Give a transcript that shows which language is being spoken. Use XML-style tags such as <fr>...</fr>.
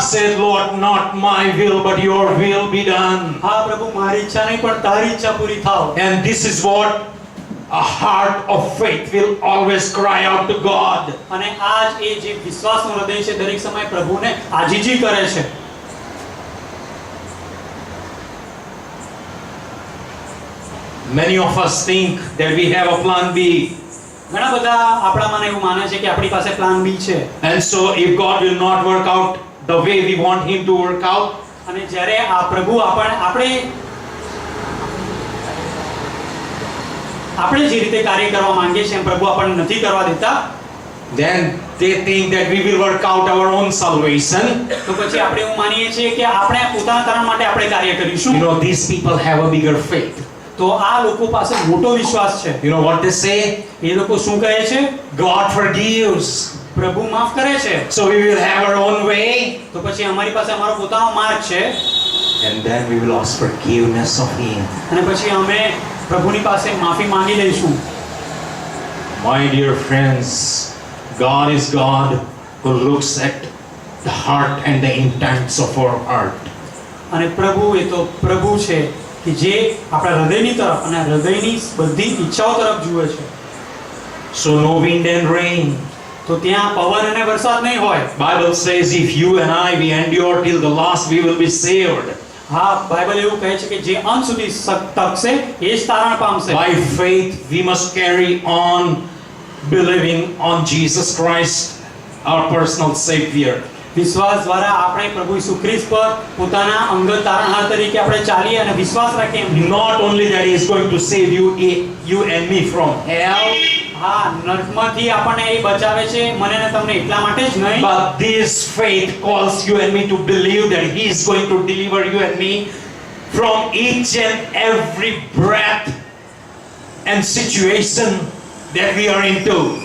<en>said, Lord, not my will, but your will be done.</en> <gu>હા પ્રભુ, મારી ઈચ્છા નહીં પણ તારી ઈચ્છા પૂરી થાવ.</gu> <en>And this is what a heart of faith will always cry out to God.</en> <gu>અને આજ એ જે વિશ્વાસનું હૃદય છે દરેક સમયે પ્રભુને આજીજી કરે છે.</gu> <en>Many of us think that we have a plan B.</en> <gu>ઘણા બધા આપણામાં એવું માને છે કે આપણી પાસે પ્લાન બી છે.</gu> <en>And so if God will not work out the way we want him to work out,</en> <gu>અને જ્યારે આ પ્રભુ આપણે જે રીતે કાર્ય કરવા માંગીએ છીએ એમ પ્રભુ આપણને નથી કરવા દેતા,</gu> <en>then they think that we will work out our own salvation.</en> <gu>તો પછી આપણે એવું માનીએ છીએ કે આપણે પોતાના તરણ માટે આપણે કાર્ય કરીશું.</gu> <en>You know, these people have a bigger faith.</en> <gu>તો આ લોકો પાસે મોટો વિશ્વાસ છે.</gu> <en>You know what they say?</en> <gu>એ લોકો શું કહે છે?</gu> <en>God forgives.</en> <gu>પ્રભુ માફ કરે છે.</gu> <en>So we will have our own way.</en> <gu>તો પછી અમારી પાસે અમારો પોતાનો માર્ગ છે.</gu> <en>And then we will ask forgiveness of him.</en> <gu>અને પછી અમે પ્રભુની પાસે માફી માંગી લઈશું.</gu> <en>My dear friends, God is God who looks at the heart and the intents of our heart.</en> <gu>અને પ્રભુ એ તો પ્રભુ છે કે જે આપણા હૃદયની તરફ અને હૃદયની બધી ઈચ્છાઓ તરફ જુએ છે.</gu> <en>So no wind and rain.</en> <gu>તો ત્યાં પવન અને વરસાદ નહીં હોય.</gu> <en>Bible says if you and I we endure till the last, we will be saved.</en> <gu>હા, બાઇબલ એવું કહે છે કે જે અંત સુધી ટકશે એ જ તારણ પામશે.</gu> <en>By faith we must carry on believing on Jesus Christ, our personal Savior.</en> <gu>વિશ્વાસ દ્વારા આપણે પ્રભુ ઈસુ ખ્રિસ્ત પર પોતાના અંગત તારણહાર તરીકે આપણે ચાલીએ અને વિશ્વાસ રાખીએ.</gu> <en>Not only that he is going to save you and me from hell,</en> <gu>હા, નરકમાંથી આપણને એ બચાવે છે, મને ને તમને એટલા માટે જ નહીં,</gu> <en>but this faith calls you and me to believe that he is going to deliver you and me from each and every breath and situation that we are into.</en>